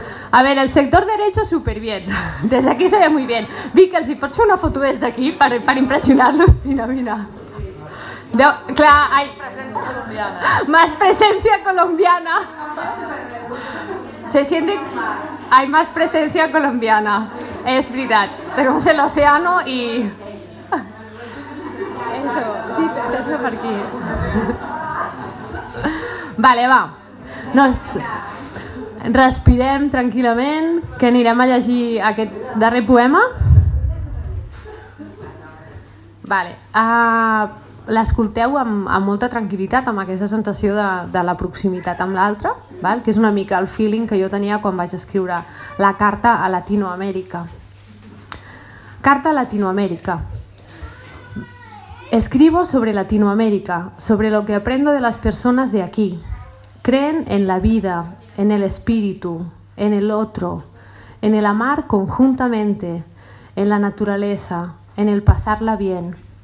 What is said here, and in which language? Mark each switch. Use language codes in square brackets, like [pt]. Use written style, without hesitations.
[es] A ver, el sector derecho súper bien. Desde aquí se ve muy bien. [ca] Vic, els hi pots fer una foto des d'aquí per impressionar-los? Mira, mira. [es] Deu, clar, ai, más presencia colombiana. Se siente... Hay más presencia colombiana. Es verdad. Tenemos el océano y... Eso, sí, eso por aquí. Vale, va. [ca] Nos respirem tranquil·lament, que anirem a llegir aquest darrer poema. Vale. L'escolteu amb molta tranquil·litat, amb aquesta sensació de la proximitat amb l'altre, val? Que és una mica el feeling que jo tenia quan vaig escriure la carta a Latinoamèrica. Carta a Latinoamèrica. [es] Escribo sobre Latinoamèrica, sobre lo que aprendo de las personas de aquí. Creen en la vida, en el espíritu, en el otro, en el amar conjuntamente, en la naturaleza, en el pasarla bien.